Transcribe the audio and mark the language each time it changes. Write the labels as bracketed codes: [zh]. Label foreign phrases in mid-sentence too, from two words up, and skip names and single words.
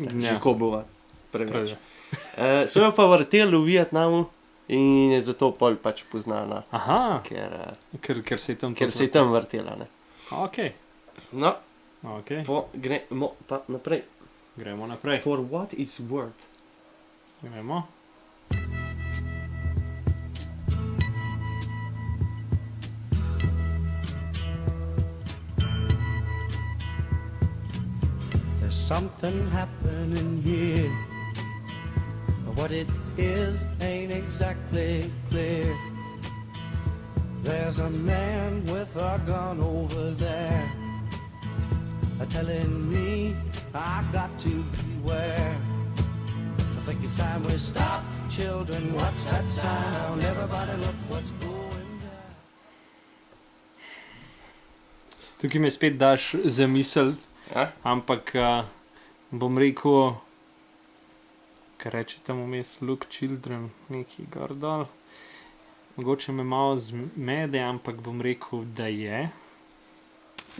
[sl] Ja. že ko bova preveč. Preveč. So jo pa vrteli v Vietnamu in je zato pol pač poznana, Aha, ker se je tam se je tam vrtela. Ne. Ok, No, ok. gremo pa naprej. Gremo naprej. For what it's worth. Gremo. [en] There's something happening here. What it is ain't exactly clear. There's a man with a gun over there, telling me I got to beware. I think it's time we stop, children. What's that sound? Everybody look what's going down. [sl] Tukaj me spet daš zamisel, Ja? ampak bom rekel, kaj reče tam vmes, [en] Look Children, [sl] neki gor dol. Mogoče me malo zmede, ampak bom rekel, da je.